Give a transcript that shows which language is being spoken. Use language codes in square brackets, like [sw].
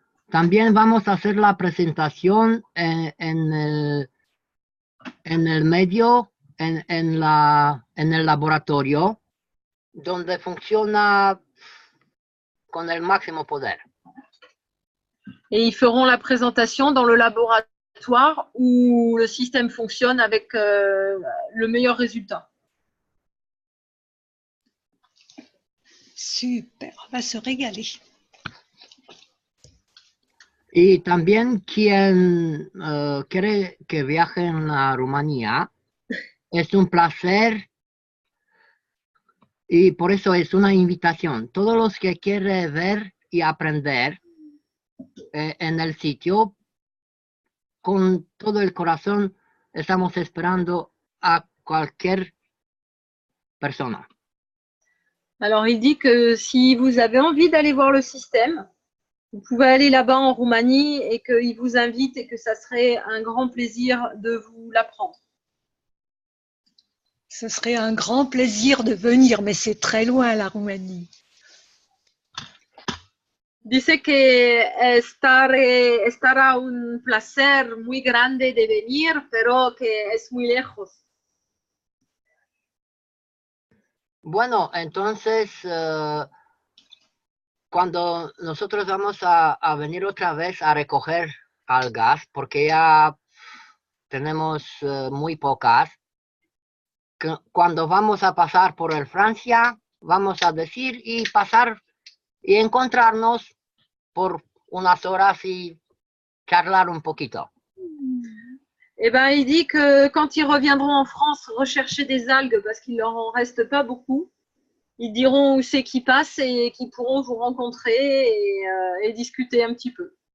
[es] También vamos a hacer la presentación en el medio, en el laboratorio, donde funciona con el máximo poder. [fr] Et ils feront la présentation dans le laboratoire où le système fonctionne avec le meilleur résultat. Super, on va se régaler. [es] Y también quien quiere que viaje a Rumanía, es un placer y por eso es una invitación. Todos los que quieren ver y aprender en el sitio, con todo el corazón, estamos esperando a cualquier persona. [fr] Alors, il dit que si vous avez envie d'aller voir le système, vous pouvez aller là-bas en Roumanie et qu'il vous invite et que ça serait un grand plaisir de vous l'apprendre. Ce serait un grand plaisir de venir, mais c'est très loin la Roumanie. [es] Dice que estará un placer muy grande de venir, pero que es muy lejos. Bueno, entonces, cuando nosotros vamos a venir otra vez a recoger algas, porque ya tenemos muy pocas, cuando vamos a pasar por el Francia, vamos a decir y pasar y encontrarnos por unas horas y charlar un poquito. [fr] Eh ben, il dit que quand ils reviendront en France rechercher des algues, parce qu'il leur en reste pas beaucoup, ils diront où c'est qu'ils passent et qu'ils pourront vous rencontrer et discuter un petit peu.